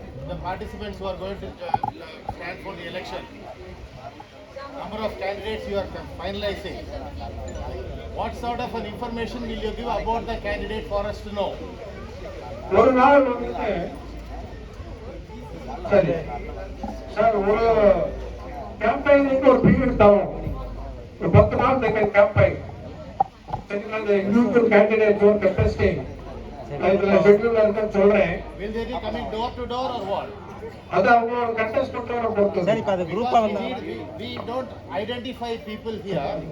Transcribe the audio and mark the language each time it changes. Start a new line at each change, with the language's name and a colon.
English: the participants who are going to stand for the election, number of candidates you are finalizing, what sort of an information will you give about the candidate for us to know?
Tamil: ஒரு நாள் வந்து சரி sir ஒரு கேம்பெயினுக்கு ஒரு period தரும், ஒரு 10 நாள் தைக்க கேம்பெயின். சரிங்களா, இந்த இண்டிவிஜுவல் கேண்டிடேட் ஒரு கண்டெஸ்டிங் இதுல ஷெட்யூல்ல இருக்குன்னு சொல்றேன்.
English: Will they be coming door to door or what?
Tamil: அது அவங்களோட கண்டெஸ்ட் பண்றவரை பொறுத்து. சரி, இப்ப அது குரூப்பா வந்தா
English: We don't identify people here.